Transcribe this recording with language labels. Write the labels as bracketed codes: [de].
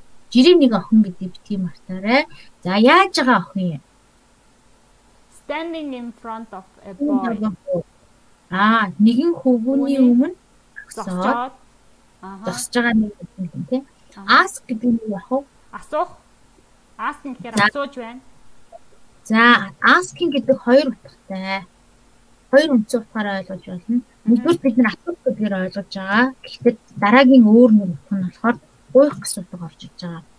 [mn] Жирийн нэг охин гэдэг бити мартаарай. За яаж байгаа охин юм? [en] Standing in front of a boy. [mn] Нэгэн хөвгүүний өмнө зогсоод зогсож байгаа нэг юм тийм. Ask гэдэг нь яг уу? Асуух. Ask гэхээр асууж байна. За, asking гэдэг хоёр утгатай. Хоёр үндсэн утгаараа ойлгож байна. Нэгдүгээр бид нар асуух гэдгээр ойлгож байгаа. Гэхдээ дараагийн өөр нэг утга нь болохоор гуйх гэсэн утга орж иж байгаа.